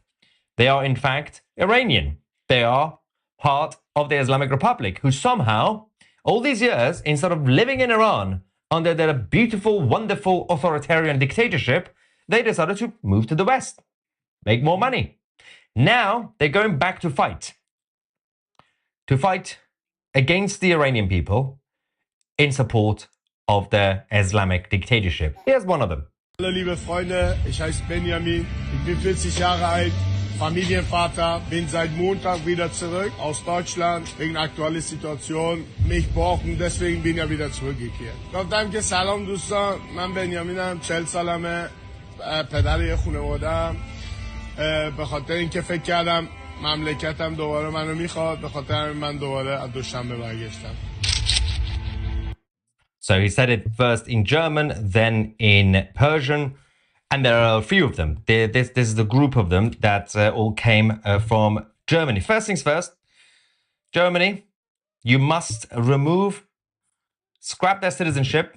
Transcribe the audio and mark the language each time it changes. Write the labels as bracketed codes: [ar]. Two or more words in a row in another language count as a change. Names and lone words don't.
[en] They are, in fact, Iranian. They are part of the Islamic Republic, who somehow, all these years, instead of living in Iran under their beautiful, wonderful authoritarian dictatorship, they decided to move to the West, make more money. Now they're going back to fight against the Iranian people in support of the Islamic dictatorship. Here's one of them. [de] Hallo liebe Freunde, ich heiße Benjamin, ich bin 40 Jahre alt, Familienvater, bin seit Montag wieder zurück aus Deutschland wegen aktuelle situation. mich brauchen, deswegen bin ich wieder zurückgekehrt. [fa] گفتم که سلام دوستان، من بنیامینم، 40 سالمه، پدر یه خانواده‌ام. به خاطر اینکه فکر کردم مملکتم دوباره منو میخواد، به خاطر همین من دوباره از دوشنبه برگشتم. [en] So he said it first in German, then in Persian, and there are a few of them. This is the group of them that all came from Germany. First things first, Germany, you must scrap their citizenship.